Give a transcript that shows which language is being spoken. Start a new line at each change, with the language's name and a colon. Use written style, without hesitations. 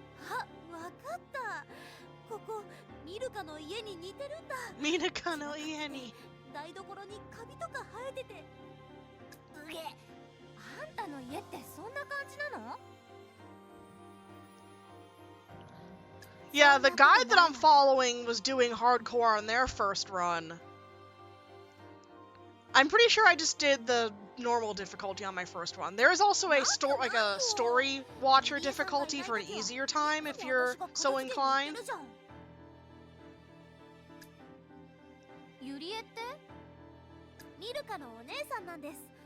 Japanese: あ、わかった。ここミルカの家に似てるんだ。ミルカの家に。台所にカビとか生えてて。うげ。あんたの家ってそんな感じなの？
English: Yeah, the guy that I'm following was doing hardcore on their first run. I'm pretty sure I just did the normal difficulty on my first run. There is also a story watcher difficulty for an easier time if you're so inclined.
Japanese: ユリエってミルカのお姉さんなんです。